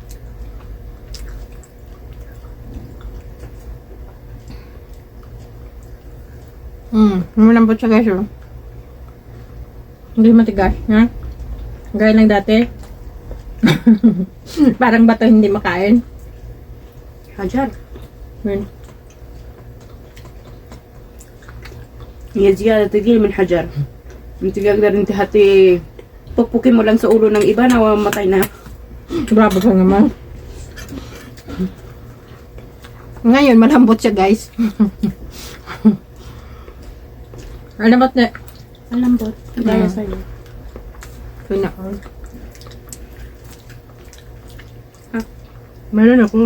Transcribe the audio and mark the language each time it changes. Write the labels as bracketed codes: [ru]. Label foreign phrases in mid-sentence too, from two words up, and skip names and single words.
[tl] Malambot siya guys oh. Hindi matigas, ha? Gaya lang dati. Parang bato hindi makain. Hajar. Yan. [ar] هي زيادة ثقيل من حجر. انت تقدر انت هاتي [tl] puppukin mo lang sa ulo ng iba na mamatay na. Bravo ka naman. Ngayon, malambot siya guys. Malambot na. Malambot. Gaya sa'yo. Ito na. Meron ako.